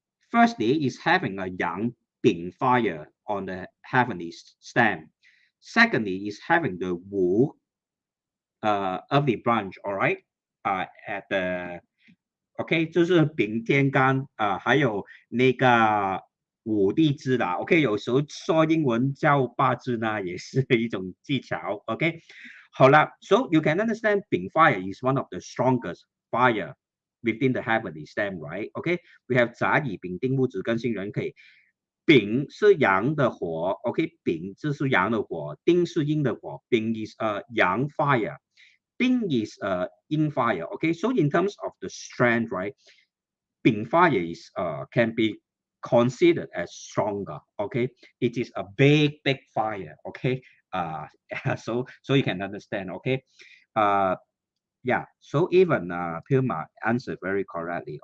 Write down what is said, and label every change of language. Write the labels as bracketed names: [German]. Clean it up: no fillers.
[English] Firstly, is having a yang Bing fire on the heavenly stem. Secondly, is having the Wu earthly branch, all right, at the OK， [Chinese] 就是丙天干还有那个五地支啦。 OK， 有时候说英文叫八字呢，也是一种技巧。 [English] OK， [Chinese] 好了， [English] so you can understand 丙 fire is one of the strongest fire within the heavenly stem, right? [Chinese] OK， [English] we have [Chinese] 甲乙丙丁戊子庚辛壬癸。丙是阳的火 ，OK， 丙这是阳的火，丁是阴的火，丙 is a 阳 fire。 [English] Bing is in fire. Okay, so in terms of the strength, right, Bing fire is can be considered as stronger. Okay, it is a big fire. Okay, so you can understand. Okay, yeah. So even Puma answered very correctly.